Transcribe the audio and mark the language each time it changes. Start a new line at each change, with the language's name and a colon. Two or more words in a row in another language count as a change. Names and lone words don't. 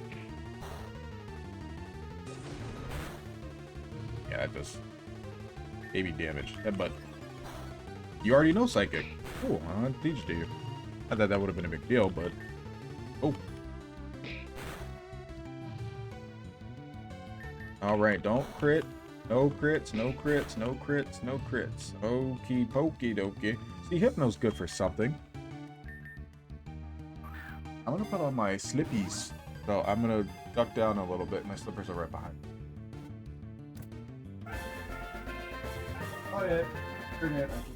English: Yeah, just baby damage. Headbutt. You already know Psychic. Cool, I'll teach it to you. I thought that would have been a big deal, but oh. Alright, don't crit. No crits, no crits, no crits, no crits. Okie pokey dokey. See, Hypno's good for something. I'm gonna put on my slippies. So I'm gonna duck down a little bit. My slippers are right behind. Oh yeah. Turn it.